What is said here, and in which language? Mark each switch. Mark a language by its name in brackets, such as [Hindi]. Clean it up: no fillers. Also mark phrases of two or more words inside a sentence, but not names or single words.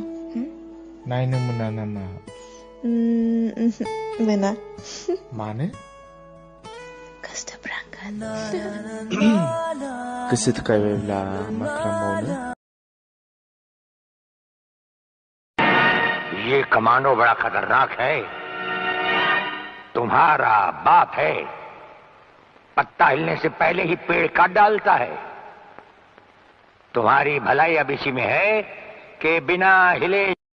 [Bodo] नायनो मोना नामा मोना मानो गोसोथोफ्रांगोन गोसो थोखायबायब्ला मा खालामबावनो [Hindi] ये कमांडो बड़ा खतरनाक है तुम्हारा बाप है पत्ता हिलने से पहले ही पेड़ काट डालता है तुम्हारी भलाई अब इसी में है कि बिना हिले